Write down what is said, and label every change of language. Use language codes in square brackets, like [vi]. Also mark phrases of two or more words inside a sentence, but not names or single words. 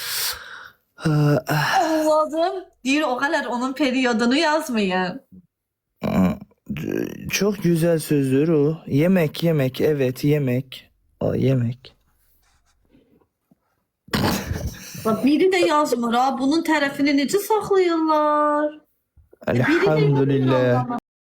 [tr] Anladım. Diyor o kadar onun periyodunu yazmayın. Çok güzel sözdür o. Yemek evet yemek. O yemek. Bak biri de yazmır ha. [az] Bunun tərəfini necə saxlayırlar? [tr] Biri de Elhamdülillah. yazmır.